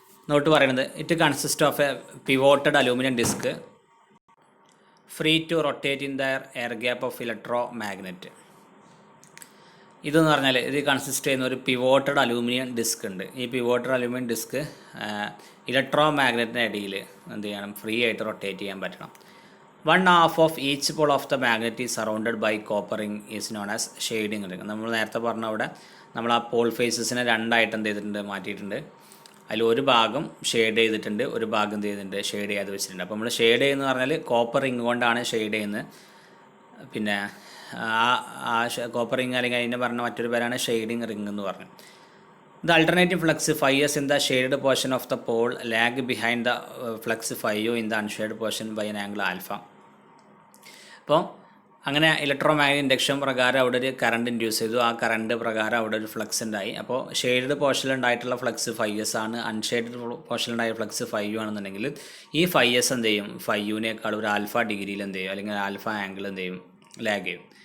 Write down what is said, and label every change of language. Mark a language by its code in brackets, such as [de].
[en] Note പറയുന്നത്, it consist of a pivoted aluminium disc free to rotate in the air gap of electromagnet. [ml] ഇതെന്ന് പറഞ്ഞാൽ ഇത് consist ചെയ്യുന്ന ഒരു pivoted aluminium disk ഉണ്ട്. ഈ പിവോട്ടഡ് അലൂമിനിയം ഡിസ്ക് ഇലക്ട്രോ മാഗ്നറ്റിൻ്റെ ഇടയിൽ എന്ത് ചെയ്യണം, ഫ്രീ ആയിട്ട് റൊട്ടേറ്റ് ചെയ്യാൻ പറ്റണം. [en] 1/2 of each pole of the magnet is surrounded by copper ring is known as shading ring. [ml] നമ്മൾ നേരത്തെ പറഞ്ഞ അവിടെ നമ്മൾ ആ പോൾ ഫേസസിനെ രണ്ടായിട്ട് എന്ത് ചെയ്തിട്ടുണ്ട്, മാറ്റിയിട്ടുണ്ട്. അതിൽ ഒരു ഭാഗം ഷെയ്ഡ് ചെയ്തിട്ടുണ്ട്, ഒരു ഭാഗം എന്ത് ചെയ്തിട്ടുണ്ട്, ഷെയ്ഡ് ചെയ്യാതെ വെച്ചിട്ടുണ്ട്. അപ്പോൾ നമ്മൾ ഷെയ്ഡ് ചെയ്യുന്നത് പറഞ്ഞാൽ കോപ്പർ റിങ് കൊണ്ടാണ് ഷെയ്ഡ് ചെയ്യുന്നത്. പിന്നെ ആ കോപ്പർ റിങ് അല്ലെങ്കിൽ അതിനെ പറഞ്ഞ മറ്റൊരു പേരാണ് ഷെയ്ഡിങ് റിങ് എന്ന് പറഞ്ഞു. [en] The alternative flux φs in the shaded portion of the pole lag behind the flux φu in the unshaded portion by an angle alpha. [ml] അപ്പോൾ അങ്ങനെ ഇലക്ട്രോ മാഗ്നറ്റിക് ഇൻഡക്ഷൻ പ്രകാരം അവിടെ ഒരു കറണ്ട് ഇൻഡ്യൂസ് ചെയ്തു. ആ current പ്രകാരം അവിടെ ഒരു ഫ്ലക്സ് ഉണ്ടായി. അപ്പോൾ ഷെയ്ഡഡ് പോർഷനിൽ ഉണ്ടായിട്ടുള്ള ഫ്ലക്സ് φs ആണ്, അൺഷെയ്ഡഡ് പോർഷനിൽ ഉണ്ടായ ഫ്ലക്സ് φu ആണെന്നുണ്ടെങ്കിൽ ഈ φs എന്ത് ചെയ്യും, φuനേക്കാൾ ഒരു ആൽഫ ഡിഗ്രിയിൽ എന്ത് ചെയ്യും, അല്ലെങ്കിൽ ആൽഫ ആംഗിൾ എന്ത് ചെയ്യും, ലാഗ് ചെയ്യും.